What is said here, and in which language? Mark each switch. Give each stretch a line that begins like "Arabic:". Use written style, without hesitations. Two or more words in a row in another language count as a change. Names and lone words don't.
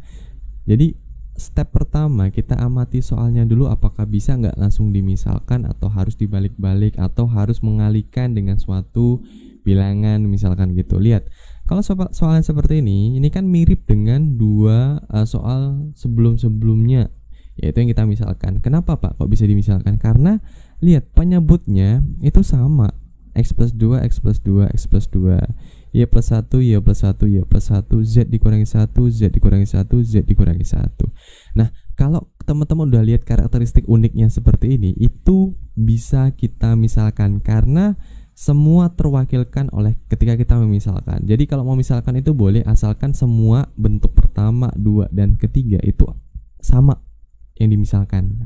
Indonesian: Jadi step pertama kita amati soalnya dulu, apakah bisa nggak langsung dimisalkan, atau harus dibalik-balik, atau harus mengalihkan dengan suatu bilangan misalkan gitu. Lihat, kalau soalnya seperti ini kan mirip dengan dua soal sebelum-sebelumnya, yaitu yang kita misalkan. Kenapa Pak kok bisa dimisalkan? Karena lihat penyebutnya itu sama, X plus 2, X plus 2, X plus 2, Y plus 1, Y plus 1, Y plus 1, Z dikurangi 1, Z dikurangi 1, Z dikurangi 1. Nah, kalau teman-teman udah lihat karakteristik uniknya seperti ini, itu bisa kita misalkan karena semua terwakilkan oleh ketika kita memisalkan. Jadi kalau mau misalkan itu boleh, asalkan semua bentuk pertama, 2, dan ketiga itu sama yang dimisalkan.